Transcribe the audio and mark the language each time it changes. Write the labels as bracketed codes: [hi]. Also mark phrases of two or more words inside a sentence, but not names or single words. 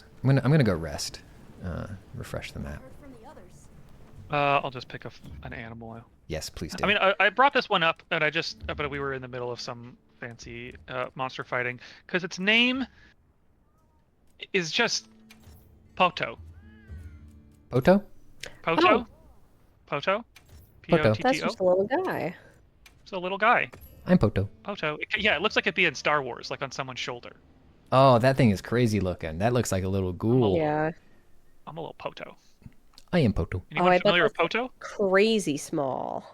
[en] I'm gonna go rest. Refresh the map. I'll just pick an animal. Yes, please do. I mean, I brought this one up, and but we were in the middle of some fancy monster fighting because its name is just Poto. Poto? Poto? Poto? P-O-T-T-O? That's just a little guy. It's a little guy. I'm Poto. Poto. Yeah, it looks like it'd be in Star Wars, like on someone's shoulder. Oh, that thing is crazy looking. That looks like a little ghoul. Yeah. I'm a little Poto. I am Poto. Anyone familiar with Poto? Crazy small.